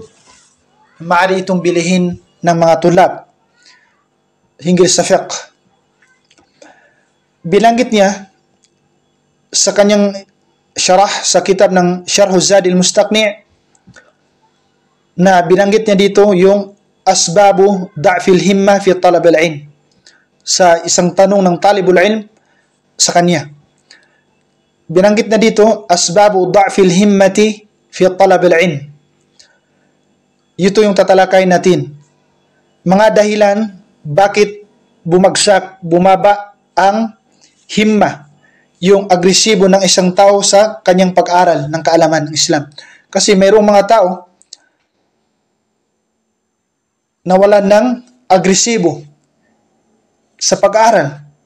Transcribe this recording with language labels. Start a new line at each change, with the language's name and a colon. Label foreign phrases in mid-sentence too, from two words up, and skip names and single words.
Filipino: Maaari itong bilihin ng mga tulab hinggil sa fiqh. Bilanggit niya sa kanyang syarah sa kitab ng Syarh Zadil Mustaqni' na binanggit niya dito yung
Arabic: أسباب ضعف الهمة في طلب العلم,
Filipino: sa isang tanong ng
Arabic: طالب العلم
Filipino: sa kanya. Binanggit na dito
Arabic: أسباب ضعف الهمة في طلب العلم.
Filipino: Ito yung tatalakay natin. Mga dahilan bakit bumaba ang himma, yung agresibo ng isang tao sa kanyang pag-aral ng kaalaman ng Islam. Kasi mayroong mga tao nawalan ng agresibo sa pag-aaral.